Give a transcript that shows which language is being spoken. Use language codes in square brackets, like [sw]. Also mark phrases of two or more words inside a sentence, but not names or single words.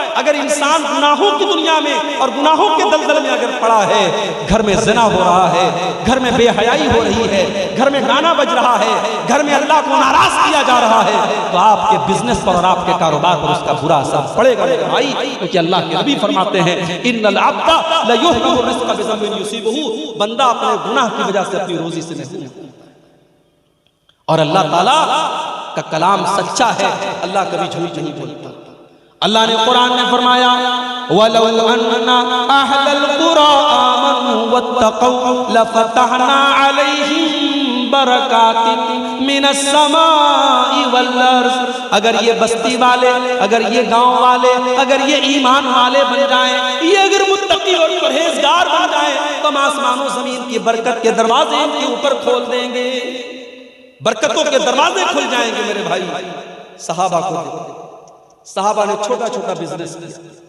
[hi] अगर इंसान गुनाहों की दुनिया में और गुनाहों के दलदल में अगर पड़ा है, घर में ज़िना हो रहा है, घर में बेहयाई हो रही है, घर में गाना बज रहा है, घर में अल्लाह को नाराज किया जा रहा है, तो आपके बिजनेस पर और आपके कारोबार पर उसका बुरा असर पड़ेगा मेरे भाई। क्योंकि अल्लाह के नबी फरमाते हैं [ar] إن العبد ليحرم الرزق بالذنب يصيبه, [hi] बंदा अपने गुनाह की वजह से अपनी रोजी से महरूम। और अल्लाह ताला का कलाम सच्चा है, अल्लाह कभी झूठ नहीं बोलता। अल्लाह ने कुरान में फरमाया [ar] ولو أن أهل القرى آمنوا واتقوا لفتحنا عليهم بركات من السماء والأرض, [hi] अगर ये बस्ती वाले, अगर ये गांव वाले, अगर ये ईमान वाले बन जाएं, ये अगर मुत्तकी और परहेजगार बन जाएं, तो हम आसमानों जमीन की बरकत के दरवाजे इनके ऊपर खोल देंगे, बरकतों के दरवाजे खुल जाएंगे मेरे भाई। सहाबा को देखो, सहाबा ने छोटा छोटा बिजनेस किया।